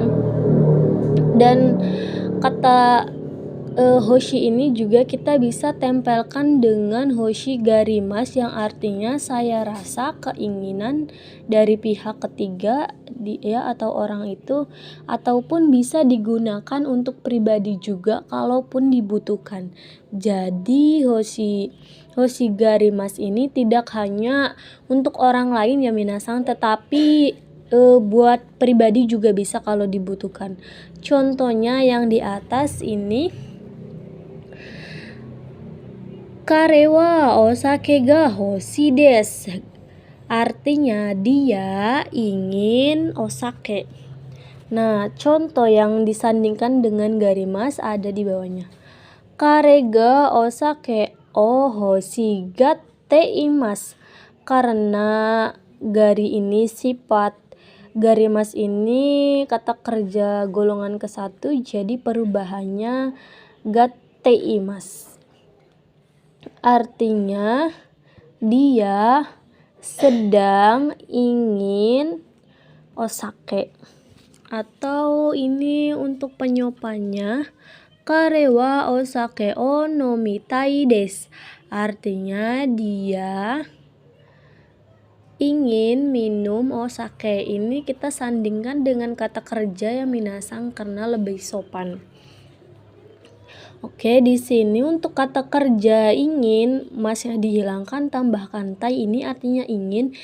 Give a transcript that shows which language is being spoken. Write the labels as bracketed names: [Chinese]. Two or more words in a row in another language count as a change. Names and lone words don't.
[Indonesian] Dan kata hoshi ini juga kita bisa tempelkan dengan [Japanese] 欲しがります [Indonesian] yang artinya saya rasa, keinginan dari pihak ketiga dia atau orang itu, ataupun bisa digunakan untuk pribadi juga kalaupun dibutuhkan. Jadi [Japanese] 欲しがります [Indonesian] ini tidak hanya untuk orang lain ya minasang, tetapi buat pribadi juga bisa kalau dibutuhkan. Contohnya yang di atas ini. [Japanese] 彼はお酒が欲しいです. [Indonesian] Artinya dia ingin osake. Nah, contoh yang disandingkan dengan garimasu ada di bawahnya. [Japanese] 彼がお酒を欲しがっています. [Indonesian] Karena gari ini sifat, garimasu ini kata kerja golongan ke-1, jadi perubahannya gatteimasu. Artinya dia sedang ingin osake. Atau ini untuk penyopannya, [Japanese] 彼はお酒を飲みたいです. [Indonesian] Artinya dia ingin minum osake. Ini kita sandingkan dengan kata kerja ya minasang karena lebih sopan. Oke, di sini untuk kata kerja ingin masih dihilangkan, tambahkan tai, ini artinya ingin.